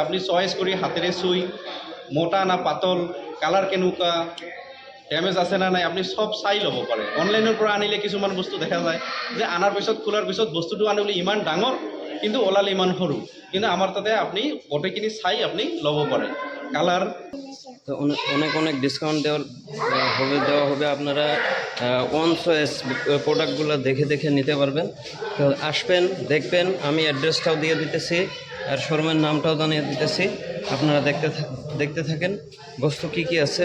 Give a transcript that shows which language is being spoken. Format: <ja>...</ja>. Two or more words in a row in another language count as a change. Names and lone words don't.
<as>আপুনি চইচ কৰি হাতেৰে চুই, মোটা না পাতল, কালাৰ কেনেকুৱা, ডেমেজ আছে না নাই, আপুনি চব চাই ল'ব পাৰে। অনলাইনৰ পৰা আনিলে কিছুমান বস্তু দেখা যায় যে আনাৰ পিছত, খোলাৰ পিছত বস্তুটো আনিলে ইমান ডাঙৰ, কিন্তু ওলালে ইমান সৰু। কিন্তু আমাৰ তাতে আপুনি গোটেইখিনি চাই আপুনি ল'ব পাৰে। কালাৰ</as> <bn>তো অনেক অনেক অনেক ডিসকাউন্ট দেওয়া হবে আপনারা ওয়ান চয়েস প্রোডাক্টগুলো দেখে দেখে নিতে পারবেন। তো আসবেন, দেখবেন, আমি অ্যাড্রেসটাও দিয়ে দিতেছি আর শোরুমের নামটাও জানিয়ে দিতেছি। আপনারা দেখতে থাকেন বস্তু কি কি আছে।</bn>